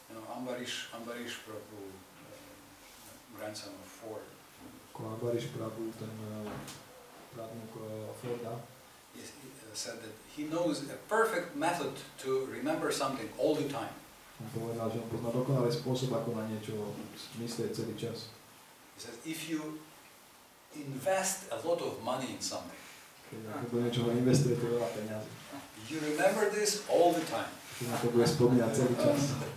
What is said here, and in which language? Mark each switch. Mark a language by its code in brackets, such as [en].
[en] Ambarish Prabhu, grandson of Ford. [sk] Ambarish Prabhu, ten právnik Forda. [en] He said that he knows a perfect method to remember something all the time. [sk] On povedal, že on pozná dokonalý spôsob, ako na niečo myslieť celý čas. [en] He says, if you invest a lot of money in something, [sk] keď ako do niečoho investujete veľa peňazí, [en] you remember this all the time. [sk] že na to bude spomínať celý čas.